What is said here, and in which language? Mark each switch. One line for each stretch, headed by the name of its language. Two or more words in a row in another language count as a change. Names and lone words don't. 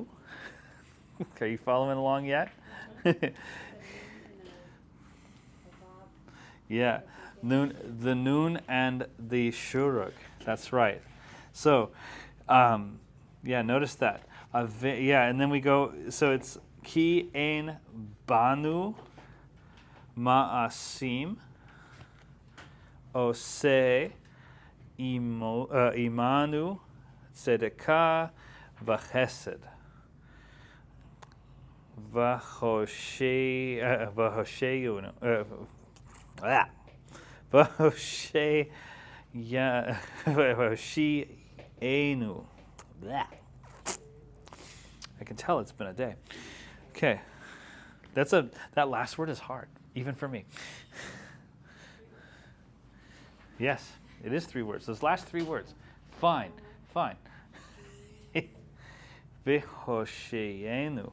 English: Are you following along yet? Yeah, the noon and the shuruk. That's right. So, yeah, notice that. And then we go. So it's
Hebrew: כי אין בנו מעשים עשה עמנו צדקה וחסד והושיענו והושיענו.
English: I can tell it's been a day. Okay, that last word is hard, even for me. Yes, it is 3 words. Those last 3 words. Fine.
Hebrew: V'Hosheyenu.